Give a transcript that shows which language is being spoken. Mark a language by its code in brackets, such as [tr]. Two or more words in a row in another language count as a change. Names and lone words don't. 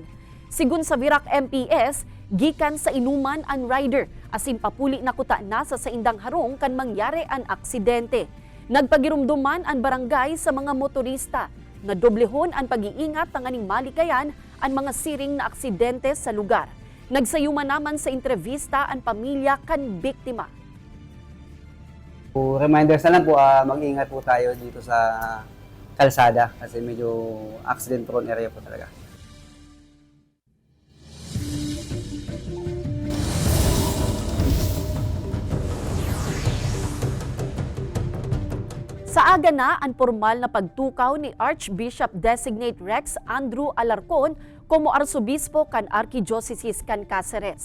[bik] Sigun sa Virac MPS, gikan sa inuman ang rider asin papuli na kuta na sa saindang harong kan mangyari ang aksidente. Nagpagirumduman ang barangay sa mga motorista na doblehon ang pag-iingat tanganing malikayan ang mga siring na aksidente sa lugar. Nagsayuman naman sa entrevista ang pamilya kan biktima. [tl] Reminders na lang po, mag-ingat po tayo dito sa kalsada kasi medyo [en] accident prone area [tl] po talaga. [bik] Sa aga na ang formal na pagtukaw ni Archbishop Designate Rex Andrew Alarcon como Arsobispo kan Archdiocese kan Cáceres.